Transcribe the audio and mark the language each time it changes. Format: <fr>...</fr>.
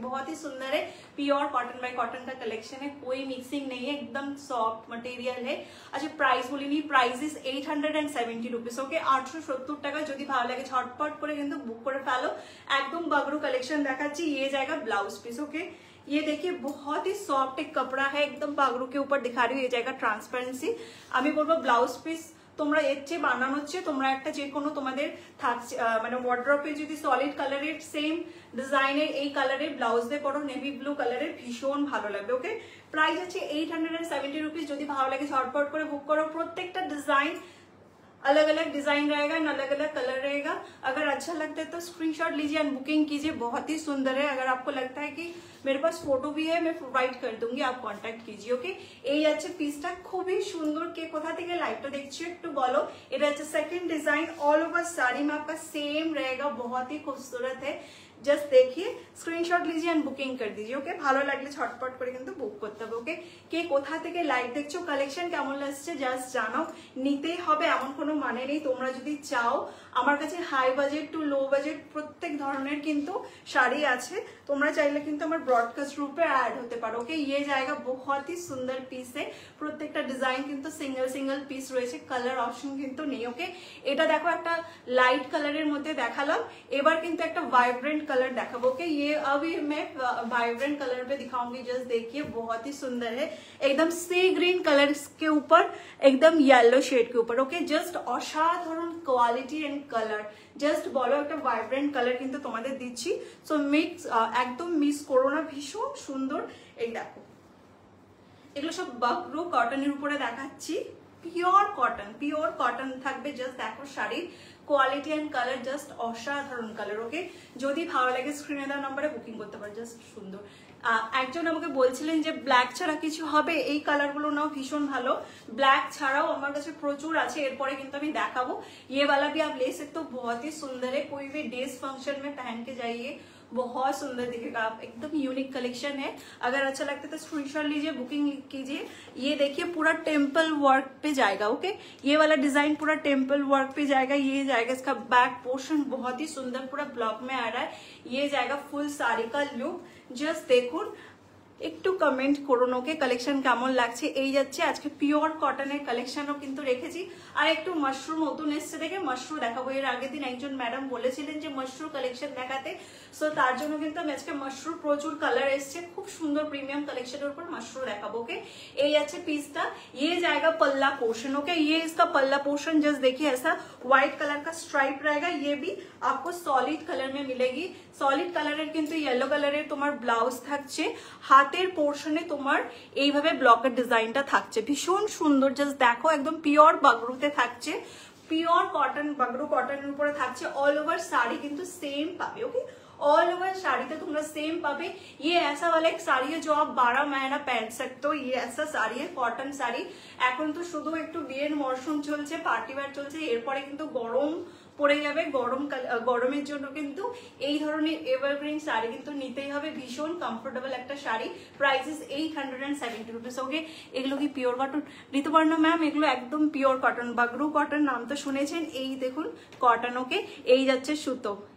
<hi>बहुत ही सुंदर है, प्योर कॉटन बाय कॉटन का कलेक्शन है, कोई मिक्सिंग नहीं है, एकदम सॉफ्ट मटेरियल है। अच्छा price बोलिনি, price is 870 rupees.</hi> <bn>Okay 870 টাকা। যদি ভালো লাগে ঝটপট করে কিন্তু বুক করে ফেলো। একদম বাগরু কালেকশন দেখাচ্ছি,</bn> <hi>ये जाएगा ब्लाउज पीस। ओके ये देखिए बहुत ही सॉफ्ट एक कपड़ा है, एकदम बागरू के ऊपर दिखा रही हूँ, ये जाएगा ट्रांसपेरेंसी।</hi> <bn>আমি বলবো ব্লাউজ পিস তোমরা এর চেয়ে বানানোর চেয়ে তোমরা একটা যে কোনো তোমাদের থাকছে মানে ওয়ার্ড্রপে যদি সলিড কালারের সেম ডিজাইনের এই কালারের ব্লাউজ দিয়ে পরো, নেভি ব্লু কালারের, ভীষণ ভালো লাগবে। ওকে প্রাইস আছে 870 रुपीस। যদি ভালো লাগে ঝটপট করে বুক করো।</bn> <hi>প্রত্যেকটা ডিজাइन अलग अलग डिजाइन रहेगा एंड अलग अलग कलर रहेगा। अगर अच्छा लगता है तो स्क्रीनशॉट लीजिए एंड बुकिंग कीजिए, बहुत ही सुंदर है। अगर आपको लगता है कि मेरे पास फोटो भी है, मैं प्रोवाइड कर दूंगी, आप कांटेक्ट कीजिए।</hi> <bn>ओके এই আছে পিসটা, খুবই সুন্দর। কে কোথা থেকে লাইভটা দেখছো একটু বলো। এটা হচ্ছে সেকেন্ড ডিজাइन,</bn> <hi>ऑल ओवर साड़ी में आपका सेम रहेगा, बहुत ही खूबसूरत है।</hi> <bn>জাস্ট দেখিয়ে স্ক্রিনশট লিজিয়ে এন্ড বুকিং করে দিজিয়ে। ওকে ভালো লাগলে ছটপট করে কিন্তু বুক করতে হবে। ওকে কে কোথা থেকে লাইভ দেখছো, কালেকশন কেমন লাগছে জাস্ট জানাও। নিতেই হবে এমন কোনো মানে নেই, তোমরা যদি চাও আমার কাছে high budget to low budget প্রত্যেক ধরনের কিন্তু শাড়ি আছে, তোমরা চাইলে কিন্তু আমার ব্রডকাস্ট গ্রুপে অ্যাড হতে পারো। ওকে</bn> <hi>ये जाएगा बहुत ही सुंदर</hi> <bn>পিস है, প্রত্যেকটা ডিজাইন কিন্তু সিঙ্গেল সিঙ্গেল পিস রয়েছে, কালার অপশন কিন্তু নেই। ওকে এটা দেখো একটা লাইট কালারের মধ্যে দেখালাম, এবার কিন্তু একটা ভাইব্রেন্ট कलर देखाबो।</bn> <hi>ओके ये अभी मैं वाइब्रेंट कलर पे दिखाऊंगी, जस्ट देखिए बहुत ही सुंदर है, एकदम सी ग्रीन कलर के ऊपर एकदम येलो शेड के ऊपर। ओके जस्ट असाधारण क्वालिटी एंड कलर, जस्ट बोलो</hi> <bn>একটা ভাইব্রেন্ট কালার কিন্তু তোমাদের দিচ্ছি, সো মিক্স একদম মিস করো না, ভীষণ সুন্দর। এই দেখো এগুলো সব বাগরু কটনের উপরে দেখাচ্ছি, পিওর কটন থাকবে। জাস্ট দেখো শাড়ির কোয়ালিটি এন্ড কালার জাস্ট অসাধারণ কালার। ওকে যদি ভালো লাগে স্ক্রিনে দেওয়া নম্বরে বুকিং করতে পারো, জাস্ট সুন্দর। একজন আমাকে বলছিলেন যে ব্ল্যাক ছাড়া কিছু হবে, এই কালারগুলো নাও ভীষণ ভালো। ব্ল্যাক ছাড়াও আমার কাছে প্রচুর আছে, এরপরে কিন্তু আমি দেখাবো।</bn> <hi>ये वाला भी आप ले सकते हो, बहुत ही सुंदर है, कोई भी डेज फंक्शन में पहन के जाइए, बहुत सुंदर दिखेगा। आप एकदम यूनिक कलेक्शन है, अगर अच्छा लगता है तो स्क्रीनशॉट लीजिए, बुकिंग कीजिए। ये देखिए पूरा टेम्पल वर्क पे जाएगा। ओके ये वाला डिजाइन पूरा टेम्पल वर्क पे जाएगा। ये जाएगा इसका बैक पोर्शन, बहुत ही सुंदर पूरा ब्लॉक में आ रहा है। ये जाएगा फुल साड़ी का लुक,</hi> <bn>জাস্ট দেখুন একটু কমেন্ট করুন। ওকে কালেকশন কেমন লাগছে। এই যাচ্ছে আজকে পিওর কটনের কালেকশনও কিন্তু রেখেছি, আর একটু মাশরুম নতুন এসছে দেখে মাশরুম দেখাবো। এর আগের দিন একজন ম্যাডাম বলেছিলেন যে মাশরুম কালেকশন দেখাতে, সো তার জন্য কিন্তু আমি আজকে মাশরুম প্রচুর কালার এসছে, খুব সুন্দর প্রিমিয়াম কালেকশনের উপর মাশরুম দেখাবো। ওকে এই আছে পিসটা,</bn> <hi>ये जाएगा पल्ला पोर्शन। ओके ये इसका पल्ला पोर्शन, जस्ट देखिए ऐसा व्हाइट कलर का स्ट्राइप रहेगा। ये भी आपको सॉलिड कलर में मिलेगी,</hi> <bn>সলিড কালারের কিন্তু ইয়েলো কালারের তোমার ব্লাউজ থাকছে। হাতের পোর্শনে তোমার এইভাবে ব্লকের ডিজাইনটা থাকছে, ভীষণ সুন্দর। জাস্ট দেখো একদম পিওর বাগরুতে থাকছে, পিওর কটন বাগরু কটনের উপরে থাকছে। অল ওভার শাড়ি কিন্তু সেম পাবে।</bn> <hi>ওকে ऑल ओवर साड़ी तो तुम सेम पावे। ये ऐसा वाला एक साड़ी है जो आप 12 महीना पहन सकते हो, ये ऐसा साड़ी है कॉटन साड़ी।</hi> <bn>এখন তো শুধু একটু বিয়ের মরশুম চলছে, পার্টি ওয়্যার চলছে, এরপরে কিন্তু গরম পড়ে যাবে, গরমের জন্য কিন্তু এই ধরনের এভারগ্রিন শাড়ি কিন্তু নিতেই হবে, ভীষণ কমফোর্টেবল একটা শাড়ি। Price is 870 rupees. ওকে এগুলো কি পিওর কটন? ঋতুপর্ণা ম্যাম এগুলো একদম পিওর কটন, বাগরু কটন নাম তো শুনেছেন। এই দেখুন কটন। ওকে এই যাচ্ছে সুতো,</bn>